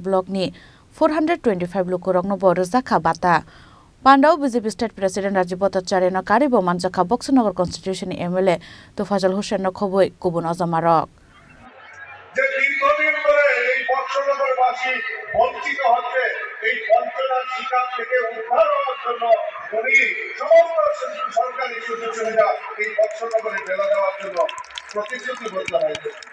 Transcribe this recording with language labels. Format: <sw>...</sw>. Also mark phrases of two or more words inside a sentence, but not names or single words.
<trp>block ni 425 lukurokno bor Zakha bata Pandaw BJP</trp> <en>state president</en> <trp>Rajiv Bhattacharya no karibo manjaka Bokshanogor</trp> <en>constitution MLA</en> <trp>Tofazal Hussain no khoboi kubun azamarok</trp> <bn>যে দীর্ঘদিন ধরে এই বক্সনগরবাসী বঞ্চিত হচ্ছে এই বঞ্চনার শিকার থেকে উদ্ধার হওয়ার জন্য উনি সমস্ত সরকারি সুযোগ সুবিধা এই বক্সনগরে ফেলে দেওয়ার জন্য প্রতিশ্রুতিবদ্ধ হয়েছে</bn>